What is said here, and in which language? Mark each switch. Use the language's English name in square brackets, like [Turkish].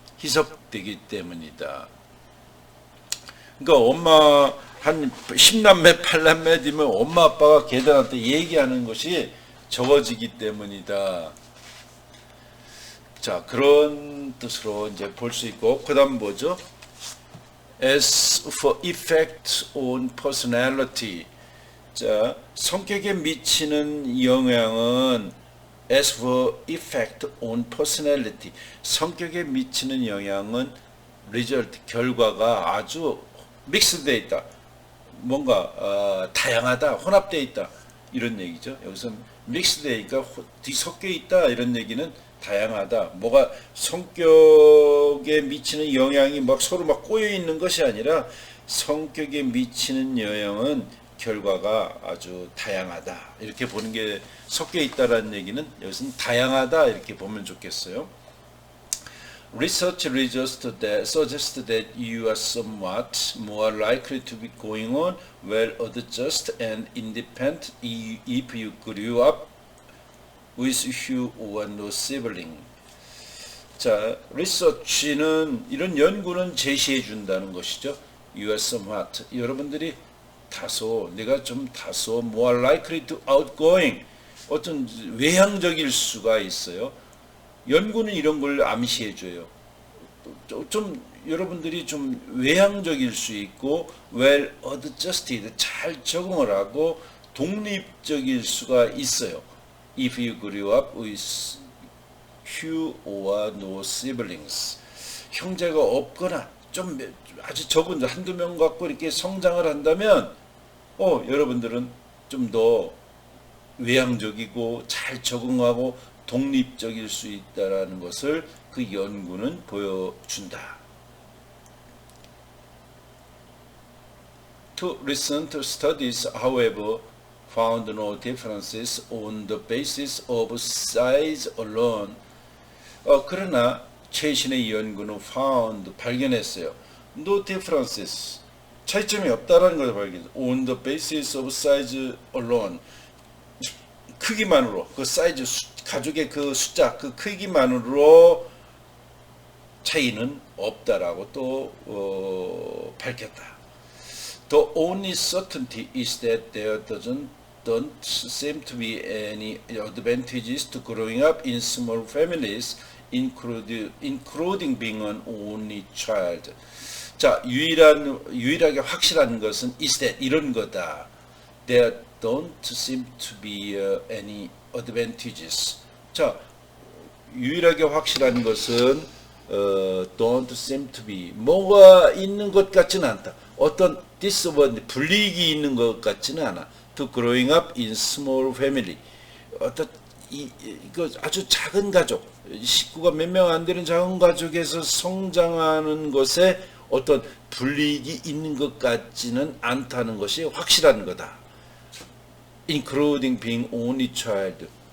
[Korean] 희석되기 때문이다. 그러니까 엄마 한 10남매, 8남매 되면 엄마 아빠가 걔들한테 얘기하는 것이 적어지기 때문이다. 자, 그런 뜻으로 이제 볼 수 있고, 그 다음 뭐죠? [English] As for effect on personality. [Korean] 자, 성격에 미치는 영향은 [English] as for effect on personality. [Korean] 성격에 미치는 영향은 result, 결과가 아주 믹스되어 있다. 뭔가 다양하다, 혼합되어 있다. 이런 얘기죠. 여기서 믹스되니까 뒤섞여 있다 이런 얘기는 다양하다. 뭐가 성격에 미치는 영향이 막 서로 막 꼬여 있는 것이 아니라 성격에 미치는 영향은 결과가 아주 다양하다. 이렇게 보는 게 섞여 있다라는 얘기는 여기서는 다양하다 이렇게 보면 좋겠어요. [English] Research suggests that you are somewhat more likely to be going on well-adjusted and independent if you grew up with few or no sibling. [Korean] 자, 리서치는 이런 연구는 제시해 준다는 것이죠. [English] You are somewhat. [Korean] 여러분들이 내가 좀 다소 [English] more likely to outgoing. [Korean] 어떤 외향적일 수가 있어요. 연구는 이런 걸 암시해 줘요. 좀 여러분들이 좀 외향적일 수 있고 [English] well adjusted [Korean] 잘 적응을 하고 독립적일 수가 있어요. [English] If you grew up with few or no siblings. [Korean] 형제가 없거나 좀 아주 적은 한두 명 갖고 이렇게 성장을 한다면 여러분들은 좀 더 외향적이고 잘 적응하고 독립적일 수 있다라는 것을 그 연구는 보여준다. [English] Two recent studies, however, found no differences on the basis of size alone. [Korean] 그러나 최신의 연구는 발견했어요. [English] No differences. [Korean] 차이점이 없다라는 것을 발견했어요. [English] On the basis of size alone. [Korean] 크기만으로 그 사이즈 가족의 그 숫자 그 크기만으로 차이는 없다라고 또 밝혔다. [English] The only certainty is that there don't seem to be any advantages to growing up in small families, including being an only child. [Korean] 자, 유일하게 확실한 것은 [English] is that [Korean] 이런 거다. [English] There don't seem to be any advantages. [Korean] 자, 유일하게 확실한 것은 [English] don't seem to be [Korean] 뭐가 있는 것 같지는 않다. 어떤 disadvantage 불이익이 있는 것 같지는 않아. [English] To growing up in small family. [Korean] 어떤 이거 아주 작은 가족, 식구가 몇 명 안 되는 작은 가족에서 성장하는 것에 어떤 불이익이 있는 것 같지는 않다는 것이 확실한 거다. [English] Including being only child.